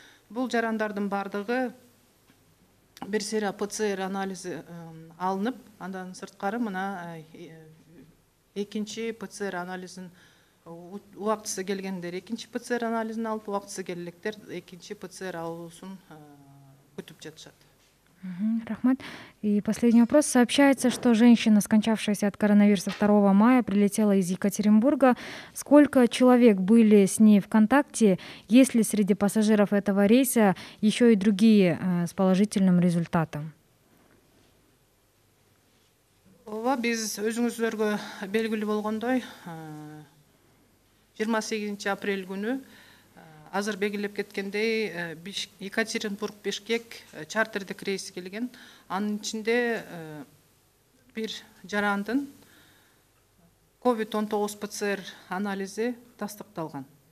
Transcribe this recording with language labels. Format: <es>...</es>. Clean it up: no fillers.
<ky>Бул жарандардын бардыгы бир серия ПЦР анализи алынып, андан сырткары мына экинчи ПЦР анализин убактысы келгендер экинчи ПЦР анализин алып, убактысы келгендер экинчи ПЦР алуусун күтүп жатышат. Рахмат.</ky> <ru>И последний вопрос. Сообщается, что женщина, скончавшаяся от коронавируса 2 мая, прилетела из Екатеринбурга. Сколько человек были с ней в контакте? Есть ли среди пассажиров этого рейса еще и другие с положительным результатом?</ru> <ky>Ооба, биз өзүңүздөргө белгилүү болгондой 28 апрель күнү азыр белгилеп кеткендей Екатеринбург, Бишкек чартердик рейс келген. Анын ичинде бир жарандын COVID-19 ПЦР анализи тастыкталган.</ky>